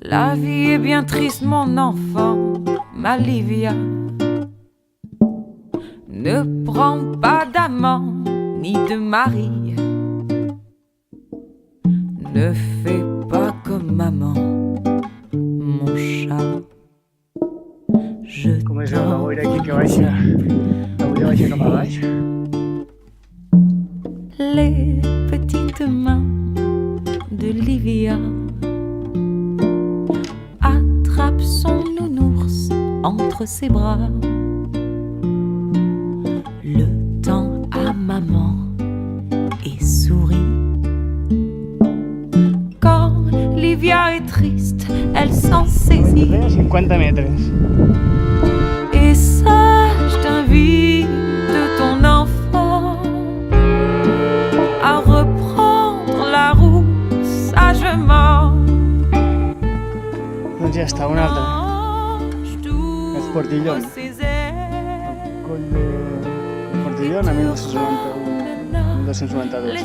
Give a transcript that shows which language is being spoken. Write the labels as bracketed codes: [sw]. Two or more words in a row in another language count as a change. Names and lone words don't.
[fr] La vie est bien triste, mon enfant, ma Livia. Ne prends pas d'amant ni de mari. Ne fais pas comme maman, mon chat. Je [ca] Com es veu la boira aquí que baixa? La boira baixa cap a baix. [fr] Les petites mains de Livia attrape son nounours entre ses bras. Le tend à maman et sourit. Quand Livia est triste, elle s'en saisit. [ca] 50 metres. [fr] Et ça, je t'invite, ton enfant, à reprendre la route sagement. [ca] Doncs ja està, un altre. És Portillon. Coll de Portillon a 1292.